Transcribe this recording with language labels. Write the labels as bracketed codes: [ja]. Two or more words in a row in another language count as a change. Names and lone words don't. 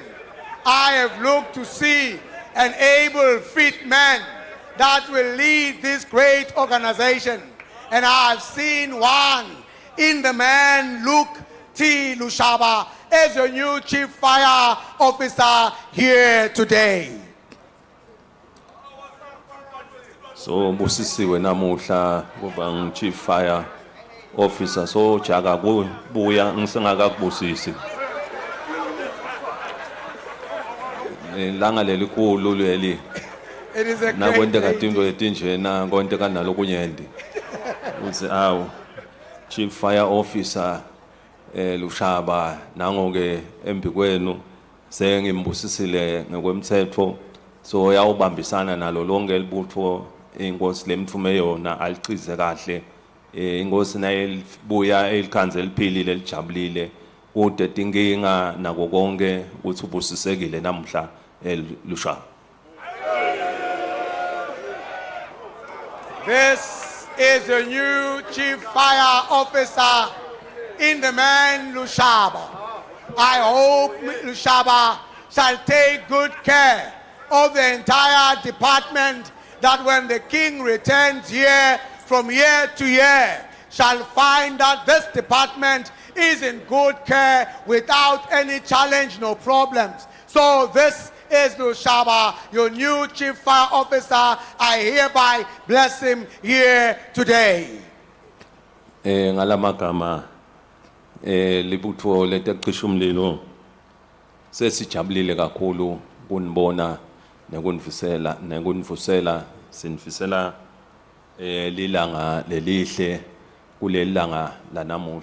[en] I have looked to see an able, fit man that will lead this great organization. And I have seen one in the man Luke T. Lushaba as your new Chief Fire Officer here today. [ss] So busisiwe namuhla kuba ngu- [en] Chief Fire Officer [ss] so jaka kubuya ngisengakakubusisi. Langa lelikhulu leli [en] It is a great [ss] nakwenteka [en] day. [ss] tinto letinjena konteka nalokunyenti uthi awu [en] Chief Fire Officer [ss] Lushaba nangoke embikwenu sengimbusisile ngokwemthetho so yawubambisana nalo lonke libutho inkosi lemthume yona alichize kahle inkosi naye libuya elikhanze liphilile lijabulile kude tinkinga nako konke ukuthi ubusisekile namhla Lushaba. [en] This is your new Chief Fire Officer in the man Lushaba. I hope Lushaba shall take good care of the entire department, that when the king returns here from year to year, shall find that this department is in good care without any challenge, no problems. So this is Lushaba, your new chief fire officer. I hereby bless him here today. [ss] Ngalamagama libutho letecisha umlilo sesijabulile kakhulu kunibona nekunivusela sinifisela lilanga lelihle kuleli langa lanamuhla.